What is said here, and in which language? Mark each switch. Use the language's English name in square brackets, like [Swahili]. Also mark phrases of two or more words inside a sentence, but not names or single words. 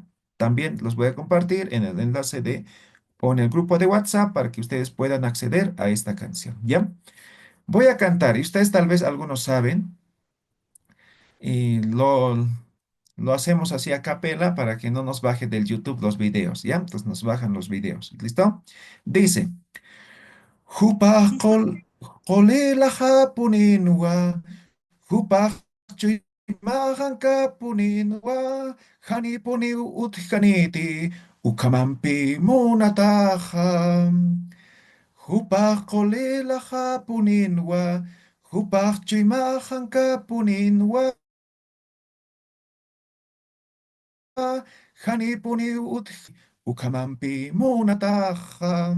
[Spanish] También los voy a compartir en el enlace o en el grupo de WhatsApp para que ustedes puedan acceder a esta canción, ¿ya? Voy a cantar y ustedes tal vez algunos saben y lo hacemos así a capela para que no nos baje del YouTube los videos, ¿ya? Entonces nos bajan los videos, ¿listo? Dice, [Aymara] Jupaj la japuninwa, Jupaj mahan kapuninwa, Hani puniu utjaniti, Ukamampi munataha. Hupah la japuninwa, hupah chimahan kapuninwa, hanipuni ukamampi munataham.